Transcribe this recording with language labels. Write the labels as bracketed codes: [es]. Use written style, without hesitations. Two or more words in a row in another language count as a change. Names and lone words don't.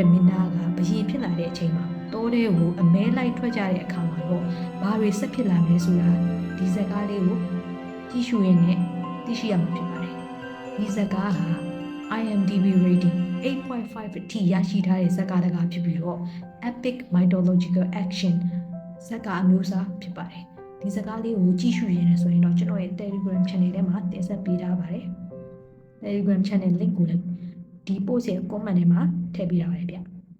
[my] မင်းသားကဘရင်ဖြစ်လာတဲ့အချိန်မှာတောထဲကိုအမဲလိုက်ထွက်ကြတဲ့အခါမှာတော့ဘာတွေဆက်ဖြစ်လာမလဲ ဆိုတာဒီဇာတ်ကားလေးကိုကြည့်ရှုရင်းနဲ့သိရှိရမှာဖြစ်ပါတယ်။ဒီဇာတ်ကားဟာ [en] IMDb rating [my] 8.5 အထိရရှိထားတဲ့ဇာတ်ကားတစ်ကားဖြစ်ပြီးတော့ [en] epic mythological action [my] ဇာတ်ကားအမျိုးအစားဖြစ်ပါတယ်။ဒီဇာတ်ကားလေးကိုကြည့်ရှုရင်းနဲ့ဆိုရင်တော့ကျွန်တော်ရဲ့ [en] Telegram channel [my] ထဲမှာတင်ဆက်ပေးထားပါတယ်။ [en] Telegram channel link [my] ကိုလည်းဒီ post ရဲ့ comment ထဲမှာထည့်ပေးထားပါတယ်ဗျ။